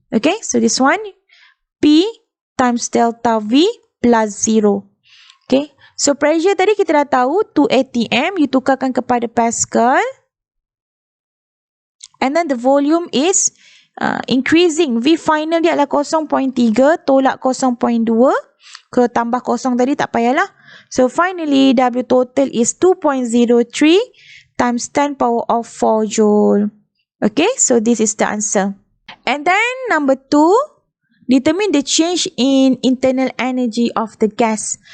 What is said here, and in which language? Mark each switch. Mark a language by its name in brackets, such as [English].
[English] Okay, so this one, P times delta V plus 0. [Malay] Okay, so pressure tadi kita dah tahu 2 atm, you tukarkan kepada Pascal. [English] And then the volume is increasing. [Malay] V final dia adalah 0.3 tolak 0.2. Kalau tambah kosong tadi tak payahlah. [English] So finally W total is 2.03 times 10 power of 4 joule. Okay, so this is the answer. And then number 2, determine the change in internal energy of the gas.